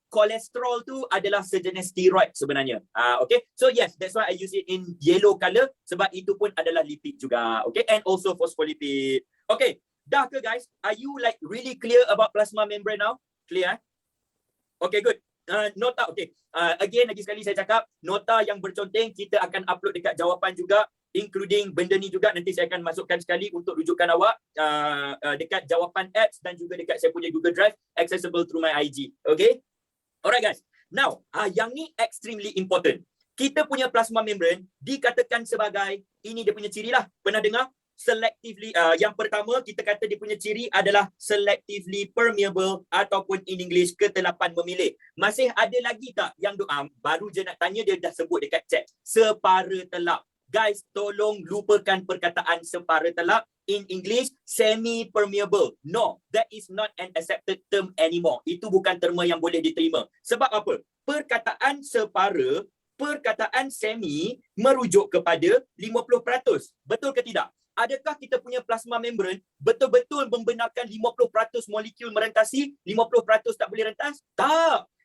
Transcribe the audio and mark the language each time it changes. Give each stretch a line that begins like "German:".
Malay: Kolesterol tu adalah sejenis steroid sebenarnya.
English: Okay, so yes, that's why I use it in yellow color
Malay: sebab itu pun adalah lipid juga.
English: Okay, and also phospholipid. Okay,
Malay: dah ke
English: guys? Are you like really clear about plasma membrane now? Clear? Okay, good.
Malay: Nota, okay. Again, lagi sekali saya cakap, nota yang berconteng kita akan upload dekat jawapan juga. including benda ni juga nanti saya akan masukkan sekali untuk rujukan awak dekat jawapan apps dan juga dekat saya punya Google Drive,
English: accessible through my IG.
Malay: Okay? Alright guys. Now, yang ni
English: extremely important.
Malay: Kita punya plasma membrane dikatakan sebagai, ini dia punya ciri lah. Pernah dengar? Selectively, yang pertama kita kata dia punya ciri adalah selectively permeable ataupun
English: in English
Malay: ketelapan memilih. Masih ada lagi tak yang baru je nak tanya dia dah sebut dekat chat. Separa telap. Guys, tolong lupakan perkataan separa telap.
English: In English, semi-permeable. No, that is not an accepted term anymore.
Malay: Itu bukan terma yang boleh diterima. Sebab apa? Perkataan separa, perkataan semi merujuk kepada 50%. Betul ke tidak? Adakah kita punya plasma membrane betul-betul membenarkan 50% molekul merentasi, 50% tak boleh rentas? Tak.